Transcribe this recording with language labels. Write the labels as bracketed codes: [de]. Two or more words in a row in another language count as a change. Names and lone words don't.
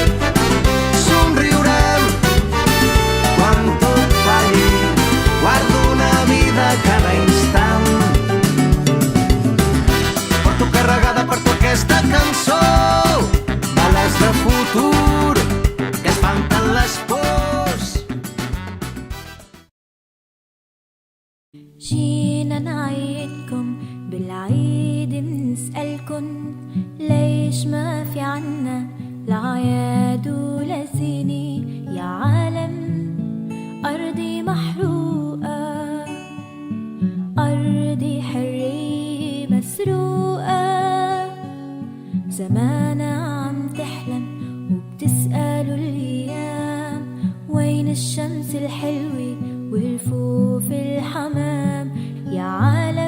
[ca] Somriurem quan tot falli, guardo una vida cada instant. Porto carregada per tu aquesta cançó, bales de futur que espanten les pors. [ar] جينا نعيدكم بالعيد بنسألكن ليش ما في عنا لعياد ولا زينة يا عالم. أرضي محروقة، أرضي حرية مسروقة، زمانها عم تحلم وبتسألوا الأيام وين الشمس الحلوة والفوف الحمام يا عالم.